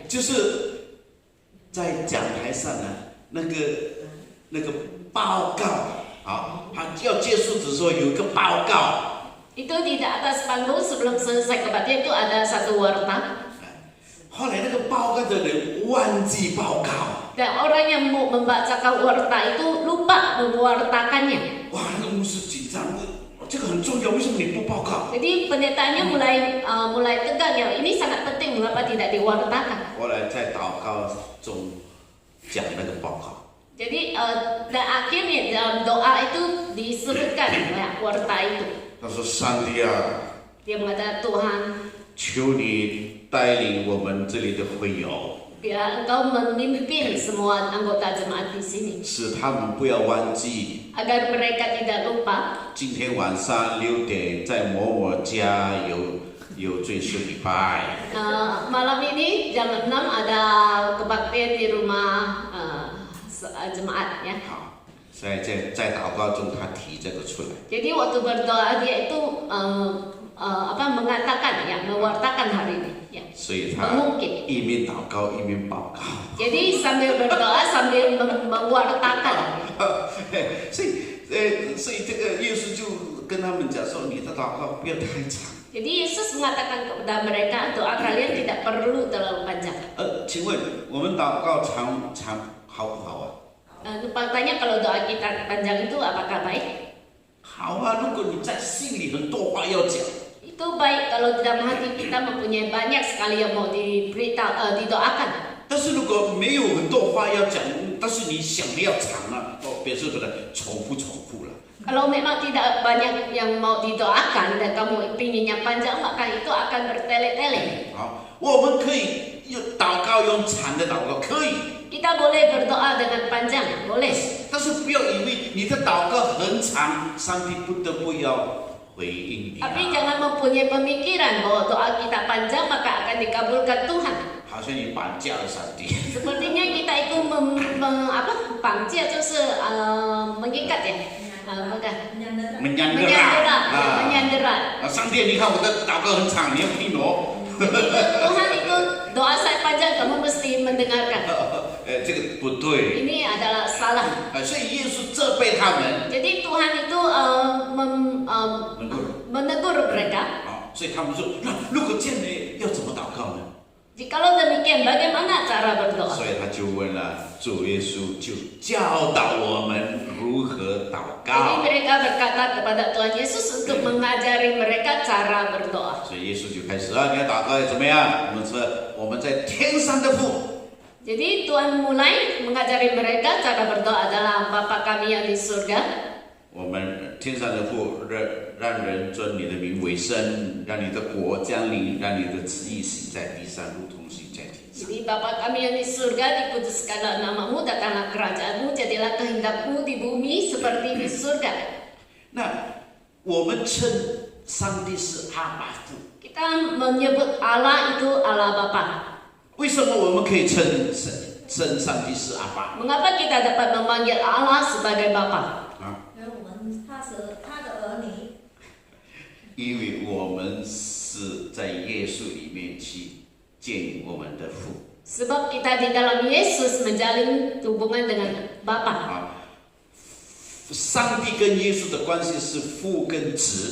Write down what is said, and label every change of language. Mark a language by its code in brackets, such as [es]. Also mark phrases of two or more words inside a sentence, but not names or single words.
[zh] 就是在讲台上呢，那个报告啊，他要结束的时候有一个报告， [id] Itu di atas panggung sebelum selesai kebaktian itu ada satu warta. [zh] 后来那个报告的人忘记报告， [id] Dan orang yang mau membacakan warta itu lupa mewartakannya. [zh] 哇，那个牧师紧张，这个很重要，为什么你不报告？ [id] Jadi pendetanya mulai tegang ya. Ini sangat penting, mengapa tidak diwartakan? [zh] 后来在祷告中讲那个报告。 [id] Jadi dan akhirnya dalam doa itu disebutkan ya, warta itu. [zh] 他说：“上帝啊， [id] Dia mengatakan Tuhan, [zh] 求你带领我们这里的会友， [id] Biar engkau memimpin semua anggota jemaat di sini. [zh] 使他们不要忘记， [id] Agar mereka tidak lupa. [zh] 今天晚上6点在某某家有追思礼拜。 [id] Malam ini jam 6 ada kebaktian di rumah jemaat ya. [zh] 好，在祷告中他提这个出来。 [id] Jadi waktu berdoa dia itu mengatakan ya, mewartakan hari ini ya. [zh] 所以他 [id] Mengungkit. [zh] 一面祷告一面报告。 [id] Jadi sambil berdoa sambil mewartakan. [zh] 所以这个耶稣就跟他们讲说：“你的祷告不要太长。” [id] Jadi Yesus mengatakan kepada mereka, doa kalian tidak perlu terlalu panjang. [zh] 请问我们祷告长好不好啊？ [id] Tanya kalau doa kita panjang itu apakah baik? [zh] 好啊，如果你在心里很多话要讲， [id] Itu baik kalau dalam hati kita mempunyai banyak sekali yang mau didoakan. [zh] 但是如果没有很多话要讲，但是你想的要长了，表示什么？重复了。 [id] Kalau memang tidak banyak yang mau didoakan dan kamu pinginnya panjang, maka itu akan bertele-tele. [zh] 好，我们可以用祷告，用长的祷告可以， [id] Kita boleh berdoa dengan panjang, boleh. [zh] 但是不要以为你的祷告很长，上帝不得不要回应你、 [id] Tapi jangan mempunyai pemikiran bahwa doa kita panjang maka akan dikabulkan Tuhan. [zh] 好像你绑架了上帝。 [id] Sepertinya kita itu pangcia 就是 mengikat ya. Bukan. Menyandera. [zh] 上帝，你看我的祷告很长，你要听我。 [id] Tuhan itu doa saya panjang kamu mesti mendengarkan. [zh] 这个不对。 [id] Ini adalah salah. [zh] 所以耶稣责备他们。 [id] Jadi Tuhan itu menegur mereka. [zh] 好，所以他们说，那如果这样呢，要怎么祷告呢？ [id] Jikalau demikian, bagaimana cara berdoa? [zh] 所以他就问了，主耶稣就教导我们如何祷 [id] Jadi [zh] 告。 [id] mereka berkata kepada Tuhan Yesus untuk mengajari mereka cara berdoa. [zh] 所以耶稣就开始啊，你要祷告要怎么样？我们说我们在天上的父。 [id] Jadi Tuhan mulai mengajari mereka cara berdoa adalah Bapa kami yang di surga. [zh] 我们天上的父，让人尊你的名为圣，让你的国降临，让你的旨意行在地上，如同行在天上。 [id] Jadi Bapa kami yang di surga, dikuduskanlah namamu, datanglah kerajaanmu, jadilah kehendakmu di bumi seperti di surga. [zh] 那我们称上帝是阿爸父， [id] Kita menyebut Allah itu Allah Bapa. [zh] 为什么我们可以称上帝是阿爸？ [id] Mengapa kita dapat memanggil Allah sebagai Bapa? [zh] 因为我们是在耶稣里面去见我们的父。 [id] Sebab kita di dalam Yesus menjalin hubungan dengan Bapa. [zh] 上帝跟耶稣的关系是父跟子。